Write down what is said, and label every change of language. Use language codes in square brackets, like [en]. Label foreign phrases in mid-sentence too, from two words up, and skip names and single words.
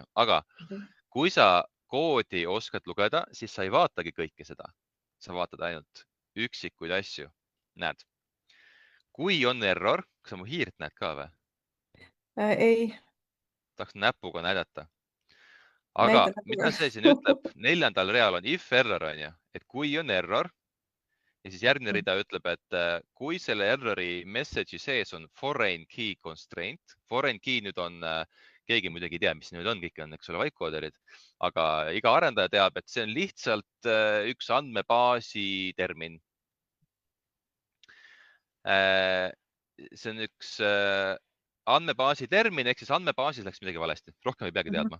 [et] Aga kui sa koodi oskad lugeda, siis sa ei vaatagi kõike seda. Sa vaatad ainult üksikuid asju. Näed, kui on error, kas sa mu hiirt näed ka või? ei, Tahaks näpuga näidata. Aga näita mida näpuga. see siin ütleb? 4. real on if error, onju, et kui on error ja siis järgmine rida ütleb, et kui selle errori message'i sees on [en] foreign key constraint, foreign key [et] nüüd on, keegi muidugi ei tea, mis need on, kõik on, eks ole, vaikooderid, aga iga arendaja teab, et see on lihtsalt üks andmebaasi termin. See on üks andmebaasi termin, ehk siis andmebaasis läks midagi valesti, rohkem ei peagi teadma.